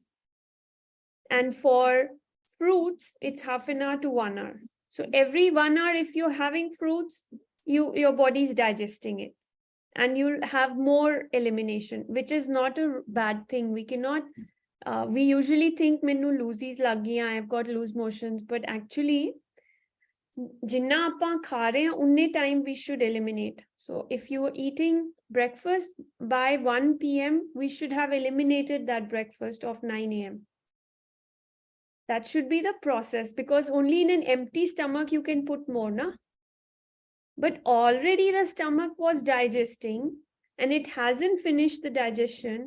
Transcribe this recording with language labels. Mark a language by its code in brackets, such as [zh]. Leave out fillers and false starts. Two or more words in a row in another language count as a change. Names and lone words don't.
[en] And for fruits, it's half an hour to 1 hour. So every 1 hour, if you're having fruits, your body is digesting it. And you'll have more elimination, which is not a bad thing. We cannot, we usually think, [pa] ਮੈਨੂੰ ਲੂਜ਼ੀਆਂ ਲੱਗ ਗਈਆਂ, [en] I've got loose motions, but actually, [pa] ਜਿੰਨਾ ਆਪਾਂ ਖਾ ਰਹੇ ਹੈਂ ਉਨ੍ਹੇ [en] time we should eliminate. So if you are eating breakfast by 1 p.m, we should have eliminated that breakfast of 9 a.m. That should be the process, because only in an empty stomach you can put more, na? But already the stomach was digesting and it hasn't finished the digestion.